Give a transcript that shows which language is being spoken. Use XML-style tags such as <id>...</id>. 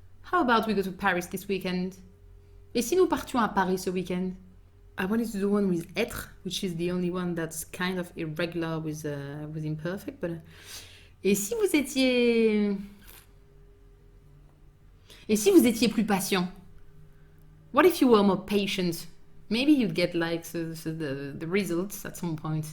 <en>How about we go to Paris this weekend?</en> <fr>Et si nous partions à Paris ce week-end?</fr> <en>I wanted to do one with être, which is the only one that's kind of irregular with imperfect, but</en> <fr>et si vous étiez plus patient?</fr> <en>What if you were more patient? Maybe you'd get like the results at some point.</en>